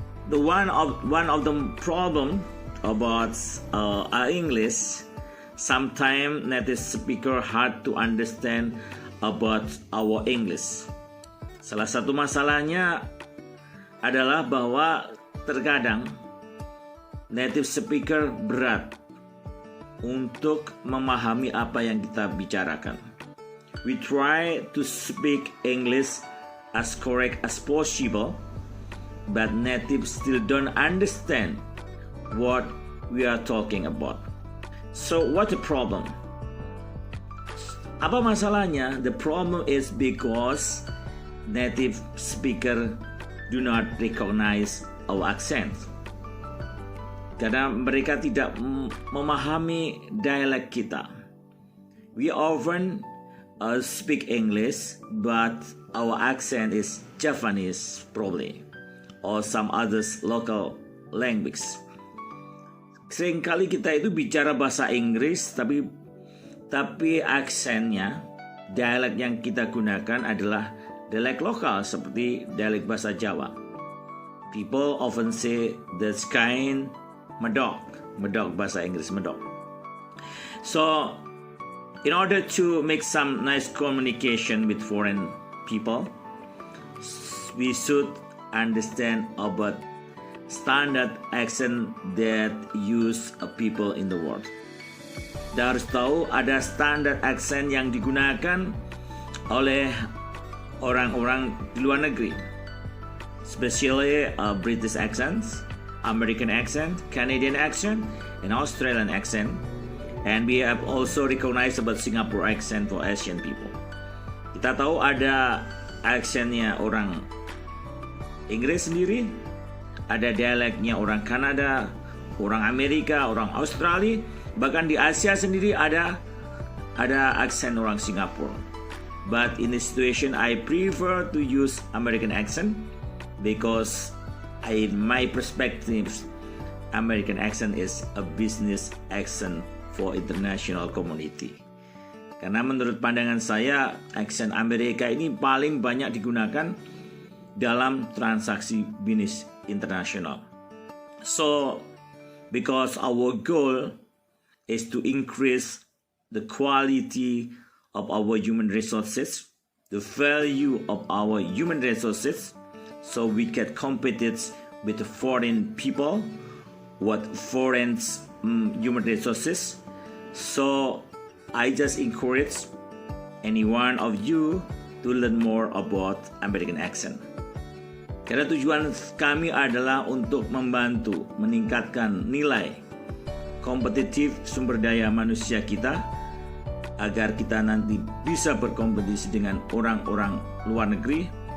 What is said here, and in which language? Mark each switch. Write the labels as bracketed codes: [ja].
[en] One of the problem about English. Sometimes native speaker hard to understand about our English. [id] Salah satu masalahnya adalah bahwa terkadang native speaker berat untuk memahami apa yang kita bicarakan. [en] We try to speak English as correct as possible, but native still don't understand what we are talking about. So what's the problem? [id] Apa masalahnya? [en] The problem is because native speaker do not recognize our accent. [id] Karena mereka tidak memahami dialek kita. [en] We often speak English, but our accent is Japanese probably, or some others local language. [id] Seringkali kita itu bicara bahasa Inggris, tapi aksennya, dialek yang kita gunakan adalah dialek lokal seperti dialek bahasa Jawa. [en] People often say that's kind [id] medok bahasa Inggris medok. [en] So, in order to make some nice communication with foreign people, we should understand about standard accent that use people in the world. [id] Kita harus tahu ada standard accent yang digunakan oleh orang-orang di luar negeri, [en] especially British accents, American accent, Canadian accent, and Australian accent. And we have also recognized about Singapore accent for Asian people. [id] Kita tahu ada accentnya orang Inggris sendiri, ada dialeknya orang Kanada, orang Amerika, orang Australia, bahkan di Asia sendiri ada aksen orang Singapura. [en] But in this situation, I prefer to use American accent because in my perspective, American accent is a business accent for international community. [id] Karena menurut pandangan saya, aksen Amerika ini paling banyak digunakan dalam transaksi bisnis international. [en] So, because our goal is to increase the quality of our human resources, the value of our human resources, so we can compete with the foreign people, what foreign human resources. So, I just encourage any one of you to learn more about American accent. [id] Karena tujuan kami adalah untuk membantu meningkatkan nilai kompetitif sumber daya manusia kita agar kita nanti bisa berkompetisi dengan orang-orang luar negeri.